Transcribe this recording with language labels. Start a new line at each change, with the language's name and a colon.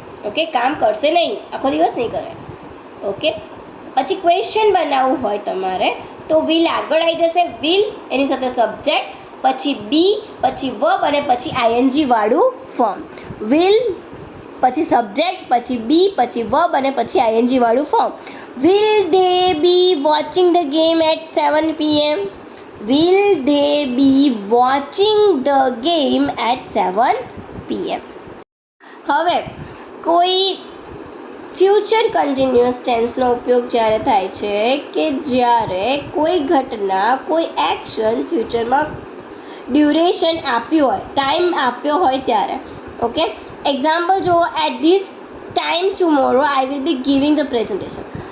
Gujarati: Okay, કામ કરશે નહીં, આખો દિવસ નહીં કરે. ઓકે, પછી ક્વેશ્ચન બનાવવું હોય તમારે તો વિલ આગળ આવી જશે, વિલ એની સાથે સબ્જેક્ટ, પછી બી, પછી વર્બ અને પછી આઈએનજી વાળું ફોર્મ. વિલ પછી સબ્જેક્ટ, પછી બી, પછી વર્બ અને પછી આઈએનજી વાળું form.
English: Will they be watching the game at 7 PM? Will they be watching the game at 7 PM?
Gujarati: હવે કોઈ ફ્યુચર કન્ટિન્યુઅસ ટેન્સનો ઉપયોગ જ્યારે થાય છે કે જ્યારે કોઈ ઘટના, કોઈ એક્શન ફ્યુચરમાં ડ્યુરેશન આપ્યું હોય, ટાઈમ આપ્યો હોય ત્યારે.
English: okay, example
Gujarati: જુઓ,
English: At this time tomorrow I will be giving the presentation.